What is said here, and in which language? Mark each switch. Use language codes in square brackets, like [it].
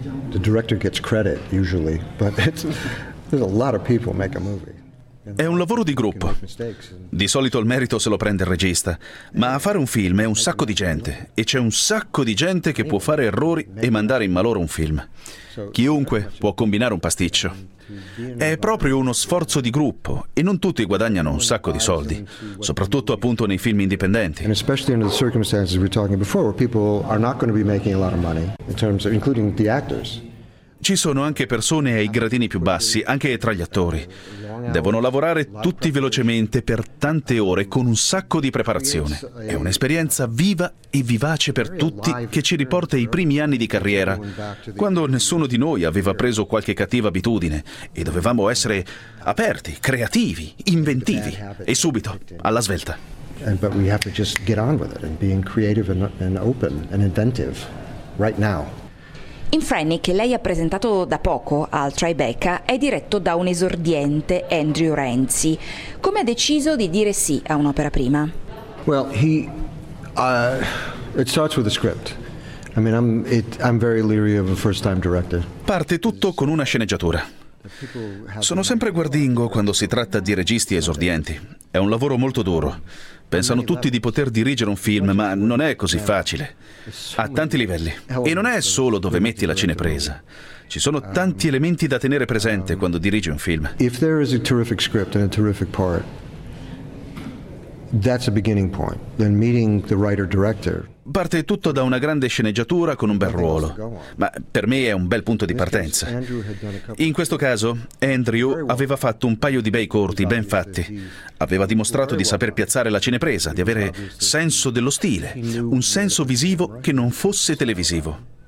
[en] The director gets credit usually, but there's a lot of people make a movie. [it] È un lavoro di gruppo. Di solito il merito se lo prende il regista, ma a fare un film è un sacco di gente e c'è un sacco di gente che può fare errori e mandare in malora un film. Chiunque può combinare un pasticcio. È proprio uno sforzo di gruppo e non tutti guadagnano un sacco di soldi, soprattutto appunto nei film indipendenti. [en] And especially under the circumstances we're talking before, where people are not going to be making a lot of money, in terms of including the actors. [it] Ci sono anche persone ai gradini più bassi, anche tra gli attori. Devono lavorare tutti velocemente per tante ore con un sacco di preparazione. È un'esperienza viva e vivace per tutti che ci riporta i primi anni di carriera, quando nessuno di noi aveva preso qualche cattiva abitudine e dovevamo essere aperti, creativi, inventivi e subito alla svelta. [en] But we have to just get on with it and being creative and open and inventive right now. [it] In Franny, che lei ha presentato da poco al Tribeca, è diretto da un esordiente, Andrew Renzi. Come ha deciso di dire sì a un'opera prima? [en] Well, it starts with a script. I mean, I'm very leery of a first-time director. [it] Parte tutto con una sceneggiatura. Sono sempre guardingo quando si tratta di registi esordienti. È un lavoro molto duro. Pensano tutti di poter dirigere un film, ma non è così facile. A tanti livelli. E non è solo dove metti la cinepresa. Ci sono tanti elementi da tenere presente quando dirigi un film. [en] If there is a terrific script and a terrific part, that's a beginning point. Then meeting the writer-director. [it] Parte tutto da una grande sceneggiatura con un bel ruolo, ma per me è un bel punto di partenza. In questo caso, Andrew aveva fatto un paio di bei corti, ben fatti. Aveva dimostrato di saper piazzare la cinepresa, di avere senso dello stile, un senso visivo che non fosse televisivo.